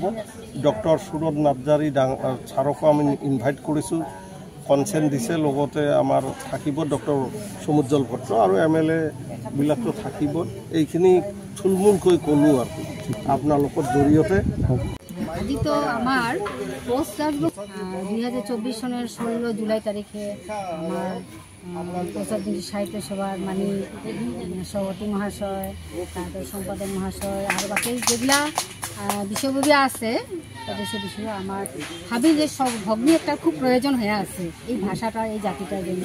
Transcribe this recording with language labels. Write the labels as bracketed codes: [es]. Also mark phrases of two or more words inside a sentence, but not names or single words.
[as] ডক্টৰ সুৰজ নাৰ্জাৰী ছাৰকো আমি ইনভাইট কৰিছোঁ, কনচেণ্ট দিছে। লগতে আমাৰ থাকিব ডক্টৰ সমুজ্জ্বল ভট্ট আৰু MLA বিলাকতো থাকিব। এইখিনি থুলমূলকৈ ক'লোঁ আৰু আপোনালোকৰ জৰিয়তে। [rkt] আজি তো আমার পোস্ট রাজবংশ 2024 সনের 16 জুলাই তারিখে আমার প্রসাদী সাহিত্য সভার মানে সভাপতি মহাশয়, তারপরে সম্পাদক মহাশয় আর বাকি যেগুলা বিষয়ববী আছে তাদের সে বিষয়ে আমার ভাবি যে সব ভগ্নী একটা খুব প্রয়োজন হয়ে আছে এই ভাষাটা এই জাতিটার জন্য।